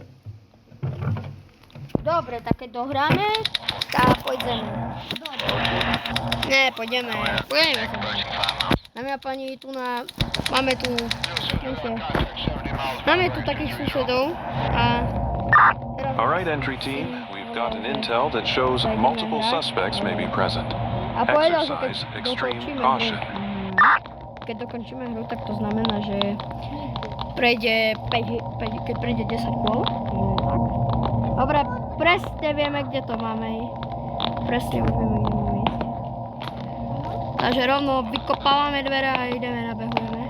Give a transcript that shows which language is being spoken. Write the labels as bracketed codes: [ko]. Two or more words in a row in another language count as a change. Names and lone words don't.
[sk] Dobre, tak keď dohráme, tak pôjdeme. Nie, pôjdeme sa. Dámy a pani, máme tu takých susedov a teraz [en] All right, entry team. We've got an intel that shows multiple suspects may be present. [sk] a povedal, že keď [en] Exercise extreme [sk] dokončíme [en] caution. [sk] keď dokončíme hru, tak to znamená, že prejde 5, keď prejde 10 kôl. Tak. Dobre, presne vieme, kde to máme. Presne už vieme, kde máme ísť. Takže rovno vykopávame dvere a ideme, nabehujeme.